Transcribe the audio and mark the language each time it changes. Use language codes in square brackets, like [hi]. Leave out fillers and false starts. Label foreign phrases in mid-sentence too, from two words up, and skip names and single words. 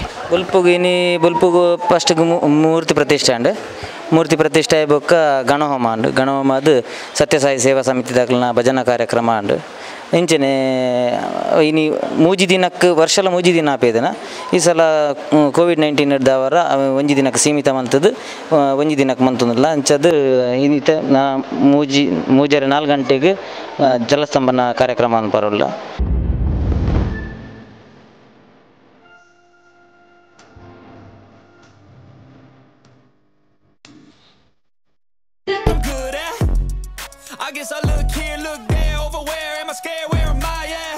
[tcy] ಬೊಲ್ಪುಗು ಫಸ್ಟ್ಗೆ ಮೂರ್ತಿ ಪ್ರತಿಷ್ಠೆ ಅಂಡ್ ಮೂರ್ತಿ ಪ್ರತಿಷ್ಠೆ ಬೊಕ್ಕ ಗಣಹೋಮ ಅಂಡು ಗಣಹೋಮ ಅದು ಸತ್ಯಸಾಯಿ ಸೇವಾ ಸಮಿತಿ ದಾಖಲನ ಭಜನಾ ಕಾರ್ಯಕ್ರಮ ಅಂಡು ಇಂಚನೆ ಇನಿ ಮೂಜಿ ದಿನಕ್ಕೆ ವರ್ಷಲ ಮೂಜಿ ದಿನ ಆಪೇದನ ಈ ಸಲ ಕೋವಿಡ್-19 ಹಿಡ್ದವರ ಒಂಜಿ ದಿನಕ್ಕೆ ಸೀಮಿತ ಮಂತದ್ದು ಒಂಜಿ ದಿನಕ್ಕೆ ಮಂತೊಂದಿಲ್ಲ ಅಂಚದು ಇನ್ನಿತ ಮೂಜರೆ 4 ಗಂಟೆಗೆ ಜಲಸ್ತಂಭನ ಕಾರ್ಯಕ್ರಮ ಅನ್ಪರೋಲ್ಲ [en] I guess I look here, look there, over where am I scared, where am I at?